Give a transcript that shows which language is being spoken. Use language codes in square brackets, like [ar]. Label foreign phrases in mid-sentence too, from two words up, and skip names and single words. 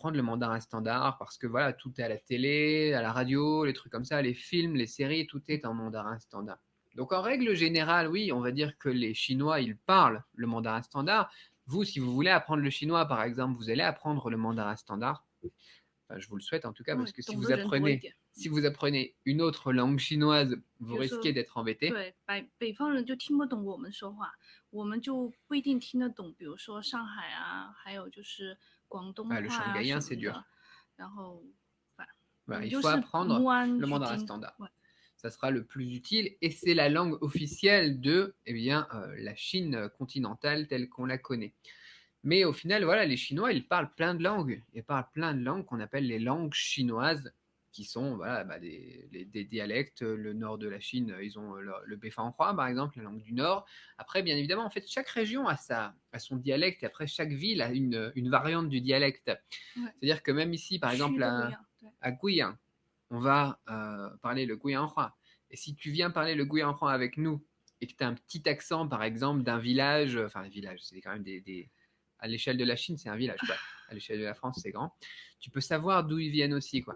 [fr] comprendre le mandarin standard parce que voilà, tout est à la télé, à la radio, les trucs comme ça, les films, les séries, tout est en mandarin standard. Donc en règle générale, oui, on va dire que les Chinois, ils parlent le mandarin standard. Vous, si vous voulez apprendre le chinois, par exemple, vous allez apprendre le mandarin standard. Enfin, je vous le souhaite en tout cas, parce Ouais, que si [zh] 懂 [fr] vous [zh] 的人多一 [fr] apprenez, [zh] 点。 [fr] si vous apprenez une autre langue chinoise, [zh] 比 [fr] vous [zh] 如 [fr] risquez [zh] 说， [fr] d'être embêté. [zh] 对，北方人就听不懂我们说话，我们就不一定听得懂。比如说上海啊，还有就是广东 [fr] Ah, le [zh] 话啊 [fr] shanghaïen, [zh] 什 [fr] c'est [zh] 么的。 [fr] dur. [zh] 然后，反我 [fr] Voilà, [zh] 们 [fr] il [zh] 就 [fr] faut [zh] 是 [fr] apprendre [zh] 摸 [fr] le [zh] 去 [fr] mandarin [zh] 听。 [fr] standard. ouais. Ça sera le plus utile et c'est la langue officielle de eh bien, la Chine continentale telle qu'on la connaît. Mais au final, voilà, les Chinois, ils parlent plein de langues. Ils parlent plein de langues qu'on appelle les langues chinoises, qui sont voilà, bah, des dialectes. Le nord de la Chine, ils ont le Beifanhua, par exemple, la langue du nord. Après, bien évidemment, en fait, chaque région a son dialecte et après, chaque ville a une variante du dialecte. Ouais. C'est-à-dire que même ici, par [zh] 区 [fr] exemple, [zh] 都不一样。对， [fr] à Guiyang, on va parler le Guiyanhua. Et si tu viens parler le Guiyanhua avec nous et que tu as un petit accent, par exemple, d'un village, enfin, un village, c'est quand même à l'échelle de la Chine, c'est un village, quoi. À l'échelle de la France, c'est grand. Tu peux savoir d'où ils viennent aussi, quoi.